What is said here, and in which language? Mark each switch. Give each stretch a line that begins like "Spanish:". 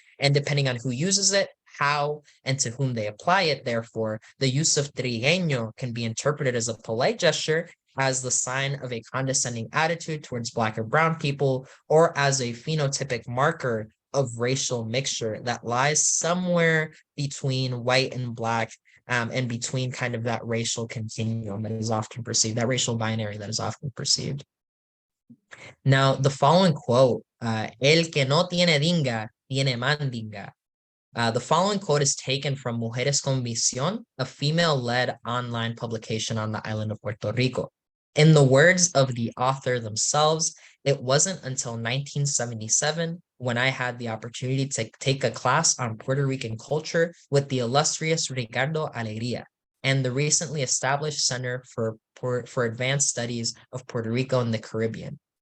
English: And depending on who uses it, how, and to whom they apply it, therefore, the use of trigueño can be interpreted as a polite gesture, as the sign of a condescending attitude towards Black or brown people, or as a phenotypic marker of racial mixture that lies somewhere between white and Black, and between kind of that racial continuum that is often perceived, that racial binary that is often perceived. Now, the following quote,
Spanish: el que no tiene dinga, tiene mandinga.
English: The following quote is taken from Mujeres con Visión, a female-led online publication on the island of Puerto Rico. In the words of the author themselves, it wasn't until 1977 when I had the opportunity to take a class on Puerto Rican culture with the illustrious Ricardo Alegría and the recently established Center for Advanced Studies of Puerto Rico and the Caribbean.